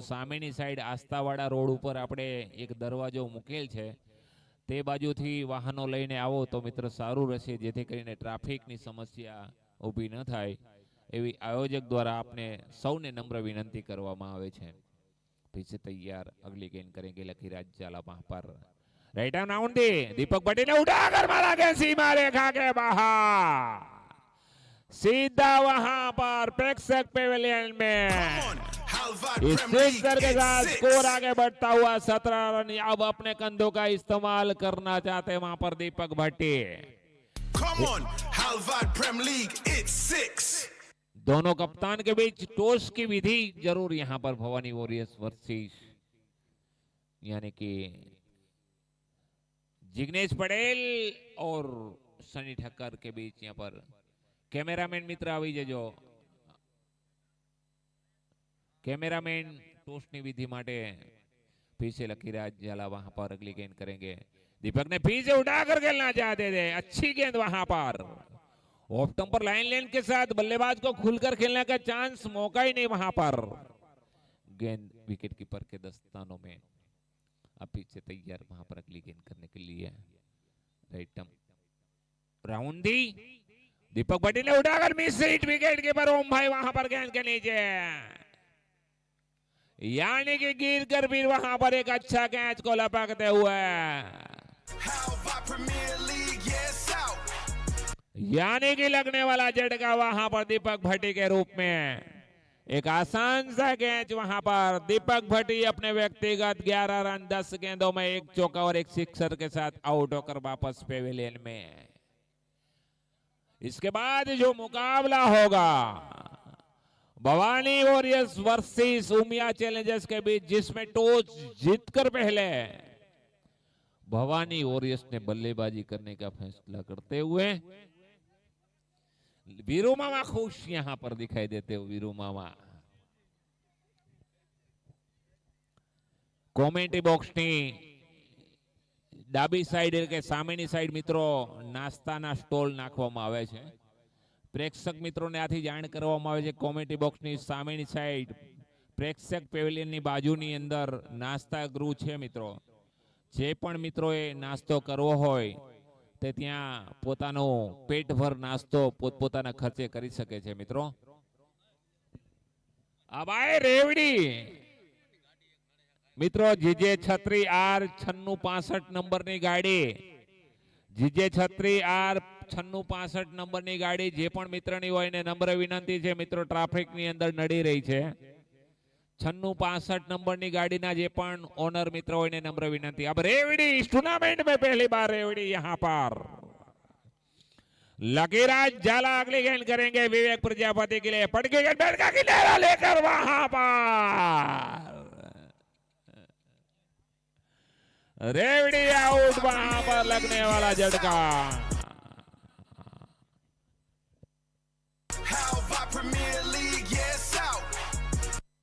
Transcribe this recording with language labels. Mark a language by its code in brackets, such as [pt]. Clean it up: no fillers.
[gu] સામેની side આસ્થાવાળા road ઉપર આપણે એક દરવાજો મૂકેલ છે, તે બાજુથી વાહનો લઈને આવો તો મિત્રો સારું રહેશે, જેથી કરીને ટ્રાફિકની સમસ્યા ઊભી ન થાય એવી આયોજક દ્વારા આપને સૌને નમ્ર વિનંતી કરવામાં આવે છે. [hi] पीछे तैयार, अगली गेंद करेंगे लकीराज जाला वहां पर राइट आर्म राउंड दे दीपक भट्टी ने उठाकर मारा के सीमा रेखा के बाहर, सीधा वहां पर प्रेक्षक पेवेलियन में इस सिक्सर के साथ स्कोर आगे बढ़ता हुआ 17 रन. अब अपने कंधों का इस्तेमाल करना चाहते हैं वहां पर दीपक भट्टी. [en] Come on, Halvad Prem League, it's 6. [hi] दोनों कप्तान के बीच टॉस की विधि जरूर यहां पर भवानी वॉरियर्स वर्सेस यानी कि जिग्नेश पटेल और सनी ठक्कर के बीच यहां पर कैमरामैन मित्र [gu] આવી જજો. [hi] कैमरामैन टॉस ની विधि માટે पीछे लकीराज जाला वहां पर अगली गेंद करेंगे. दीपक ने पीछे उठाकर खेलना चाहते थे, अच्छी गेंद वहां पर ऑफ टेम्पर लाइन लेन के साथ बल्लेबाज को खुलकर खेलने का चांस, मौका ही नहीं वहां पर. गेंद विकेट कीपर के दस्तानों में. अब पीछे तैयार वहां पर अगली गेंद करने के लिए राइट राउंड दी. दीपक भट्टी ने उठाकर मिस हिट, विकेट कीपर ओम भाई वहां पर गेंद के नीचे, यानी कि गिर कर फिर वहां पर एक अच्छा कैच को लपकते हुए, Halvad Premier League, yes out. यानी कि लगने वाला झटका वहां पर दीपक भट्टी के रूप में. एक आसान सा कैच वहां पर दीपक भट्टी अपने व्यक्तिगत 11 रन 10 गेंदों में एक चौका और एक सिक्सर के साथ आउट होकर वापस पेविलियन में. इसके बाद जो मुकाबला होगा Bhavani warriors versus Umiya Challengers के बीच, जिसमें टॉस जीतकर पहले भवानी वॉरियर्स ने बल्लेबाजी करने का फैसला करते हुए वीरू मामा खुश यहां पर दिखाई देते हो. [gu] वीरू मामा કોમેન્ટ્રી બોક્સની ડાબી સાઈડ એટલે કે સામેની સાઈડ મિત્રો નાસ્તાના સ્ટોલ નાખવામાં આવે છે. પ્રેક્ષક મિત્રોને આથી જાણ કરવામાં આવે છે કોમેન્ટ્રી બોક્સની સામેની સાઈડ પ્રેક્ષક પેવેલિયનની બાજુની અંદર નાસ્તા ગૃહ છે મિત્રો. જે પણ મિત્રોએ નાસ્તો કરવો હોય તે ત્યાં પોતાનો પેટભર નાસ્તો પોતપોતાના ખર્ચે કરી શકે છે મિત્રો. આ ભાઈ રેવડી મિત્રો જીજે છત્રી આર 9665 નંબરની ગાડી, જીજે છત્રી આર 9665 નંબરની ગાડી જે પણ મિત્રની હોય એને નમ્ર વિનંતી છે મિત્રો, ટ્રાફિકની અંદર નડી રહી છે. 9665 નંબરની ગાડીના જે પણ ઓનર મિત્ર હોય એને નમ્ર વિનંતી. [hi] अब रेवड़ी इस टूर्नामेंट में पहली बार रेवड़ी यहां पर लकीराज जाला अगली गेंद करेंगे विवेक प्रजापति के लिए. पटकी गेंद बैट का किनारा लेकर वहां पर रेवड़ी आउट, वहां पर लगने वाला झटका. [en] Halvad Premier League, yes out.